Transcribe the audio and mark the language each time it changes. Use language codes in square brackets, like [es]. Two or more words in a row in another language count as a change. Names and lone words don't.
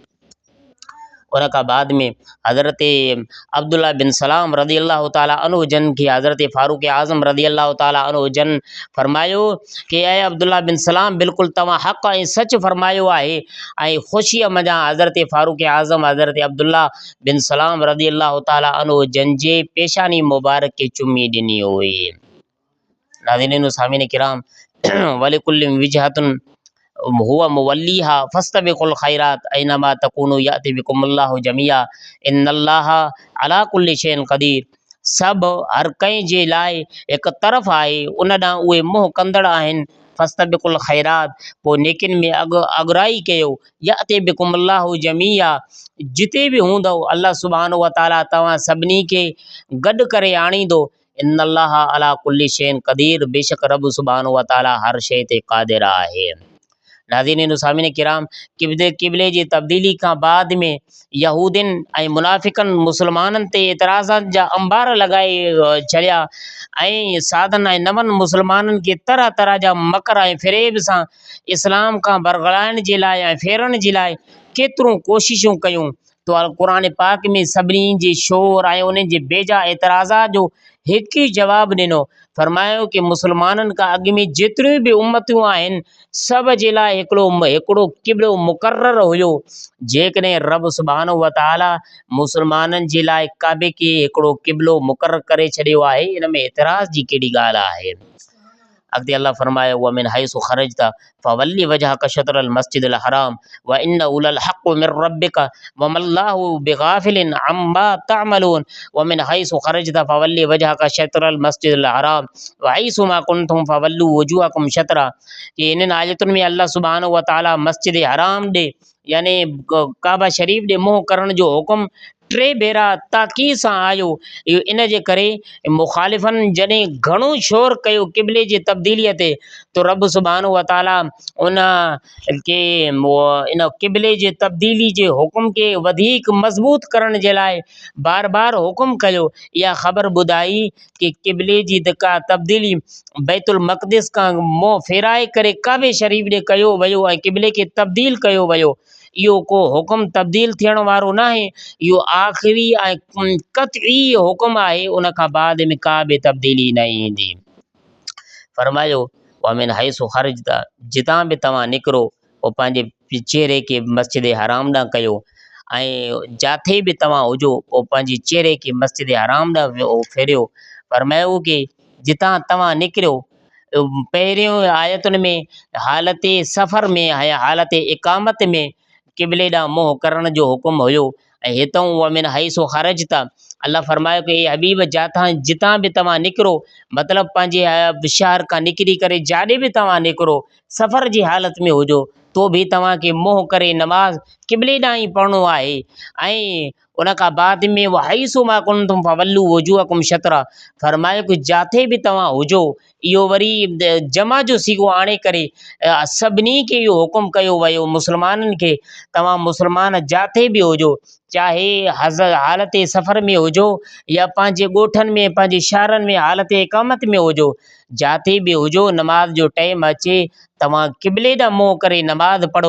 [sd] उन खां बाद में हज़रत अब्दुल्ला बिन सलाम [ar] رضي الله تعالى عنه [sd] जन खे हज़रत फ़ारूक़ आज़म [ar] رضي الله تعالى عنه [sd] जन फरमायो कि ऐं अब्दुल्ला बिन सलाम बिल्कुलु तव्हां हक़ ऐं सच फरमायो आहे। ऐं ख़ुशीअ मञा हज़रत फ़ारूक़ आज़म हज़रत अब्दुल्ला बिन सलाम [ar] رضي الله تعالى عنه [sd] जन जे पेशानी मुबारक खे चुमी ॾिनी हुई। नाज़रीन सामीन किराम [ar] ولكل وجهة هو موليها فاستبقوا الخيرات أينما تكونوا يأت بكم الله جميعا إن الله على كل شيء قدير. [sd] सभु हर कंहिं जे लाइ हिकु तरफ़ आहे, उन ॾांहुं उहे मुंहुं कंदड़ आहिनि। [ar] فاستبقوا الخيرات, [sd] पोइ नेकिन में अॻराई कयो। [ar] يأت بكم الله جميعا, [sd] जिते बि हूंदव अल्लाह [ar] سبحانه وتعالى [sd] तव्हां सभिनी खे गॾु करे आणींदो। [ar] إن الله على كل شيء قدير, [sd] बेशक रब [ar] سبحانه وتعالى [sd] हर शइ ते क़ादिर आहे। नाज़रीन सामीन किराम क़िबले जी तब्दीली खां बाद में यहूदिन ऐं मुनाफ़िकनि मुस्लमाननि ते एतिराज़ात जा अंबार लॻाए छॾिया ऐं साधन ऐं नवनि मुस्लमाननि खे तरह तरह जा मकर ऐं फ़रेब सां इस्लाम खां बरगलाइण जे लाइ ऐं फेरण जे लाइ केतिरूं कोशिशूं कयूं। तो क़ुर पाक में सभिनी जे शोर ऐं उन्हनि जे बेजा एतिराज़ात जो हिकु ई जवाबु ॾिनो। फरमायो कि मुस्लमाननि खां अॻु में जेतिरियूं बि उम्मतूं आहिनि सभ जे लाइ हिकिड़ो क़िबलो मुक़ररु हुयो। जेकॾहिं रब [ar] سبحانه وتعالى [sd] मुस्लमाननि जे लाइ काबे खे हिकिड़ो क़िबलो मुक़ररु करे छॾियो आहे, इन में एतिराज़ जी कहिड़ी ॻाल्हि आहे। अॻिते अल्लाह फरमायो [ar] ومن حيث خرجت فول وجهك شطر المسجد الحرام وإنه للحق من ربك وما الله بغافل عما تعملون. ومن حيث خرجت فول وجهك شطر المسجد الحرام وحيث ما كنتم فولوا وجوهكم شطره. [sd] कि इन्हनि आयतुनि में अल्लाह [ar] سبحانه وتعالى [sd] मस्जिद हराम ॾे यानी काबा शरीफ़ ॾे मुंहुं करण जो हुकुम टे भेरा ताक़ीद सां आयो। इहो इन जे करे मुखालिफ़नि जॾहिं घणो शोर कयो क़िबले जी तब्दीलीअ ते, तो रब [ar] سبحانه وتعالى [sd] उन खे इन क़िबले जे तब्दीली जे हुकुम खे वधीक मज़बूत करण जे लाइ बार बार हुकुम कयो। इहा ख़बर ॿुधाई कि क़िबले जी का तब्दीली बैतुल मक़दिस खां मुंहुं फेराए करे काबे शरीफ़ ॾे कयो वियो ऐं क़िबले खे तब्दील कयो वियो। इहो को हुकुम तब्दील थियण वारो नाहे, इहो आख़िरी ऐं क़तई हुकुम आहे। उन खां बाद में का बि तब्दीली न ईंदी। फरमायो [ar] ومن حيث خرجت, [sd] जितां बि तव्हां निकिरो पोइ पंहिंजे चेहरे खे मस्जिद हराम ॾांहुं कयो ऐं जिथे बि तव्हां हुजो पोइ पंहिंजे चेहरे खे मस्जिद हराम ॾांहुं फेरियो। फरमायो कि जितां तव्हां निकिरियो, पहिरियों आयतुनि में हालत सफ़र में ऐं हालत इक़ामत में क़िबले ॾांहुं मुंहुं करण जो हुकुम हुयो। ऐं हितां [ar] ومن حيث خرجت, [sd] अल्लाह फरमायो कि हबीब जितां बि तव्हां निकिरो, मतिलबु पंहिंजे शहर खां निकिरी करे जाॾे बि तव्हां निकिरो, सफ़र जी हालत में हुजो तो बि तव्हांखे मुंहुं करे नमाज़ क़िबले ॾांहुं ई पढ़णो आहे। ऐं उन खां बाद में [ar] حيث ما كنتم فولوا وجوهكم شطره, [sd] फरमायो कि जिथे बि तव्हां हुजो, इहो वरी जमा जो सीगो आणे करे सभिनी खे इहो हुकुम कयो वियो मुस्लमाननि खे, तव्हां मुस्लमान जिथे बि हुजो, चाहे हालत सफ़र में हुजो या पंहिंजे ॻोठनि में पंहिंजे शहरनि में हालत इक़ामत में हुजो, जिथे बि हुजो नमाज़ जो टाइम अचे तव्हां क़िबले ॾांहुं मुंहुं करे नमाज़ पढ़ो।